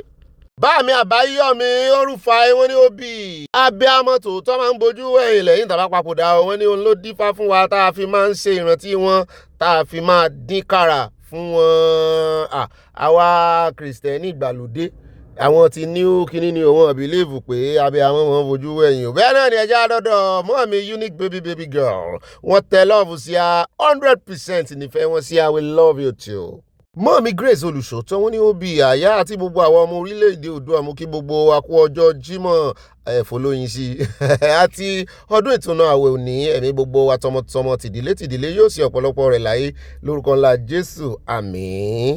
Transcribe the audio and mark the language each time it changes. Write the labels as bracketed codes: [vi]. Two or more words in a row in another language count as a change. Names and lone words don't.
[yo] Báàmí Àbáyọ̀mí Orúfàì wọ́n ní òbí abiyamọ tòótọ́ máa ń bojú ẹ̀yìn lẹ́yìn tàbá papòdà wọ́n ní òun ló dífá fún wa tá a fi máa ń ṣe ìrántí wọn tá a fi máa dín kàrà fún wọn. Àwa Kìrìsìtẹ́nì ìgbàlódé àwọn ti ní kíní ni òun believe pé abiyamọ wọn bojú ẹ̀yìn o. Bẹ́ẹ̀ náà ni ẹjẹ́ àdọ́dọ̀ mọ́ mi [en] unique baby girl [yo] wọ́n tẹ love sí a 100% nífẹ̀ẹ́ wọn sí a [en] we love you too. [yo] Mọ́mí Grace Olùṣọ́tọ́ wọ́n ní ó bí àyà àti gbogbo àwọn ọmọ orílẹ̀-èdè Oòduà mú kí gbogbo wa kú ọjọ́ Jímọ̀ ẹ̀fọ́lóyin sí àti ọdún ìtúnú àwẹ̀ òní ẹ̀mí gbogbo wa tọmọtọmọ tìdílé yóò sí ọ̀pọ̀lọpọ̀ rẹ̀ láyé lórúkọ ńlá Jésù àmín.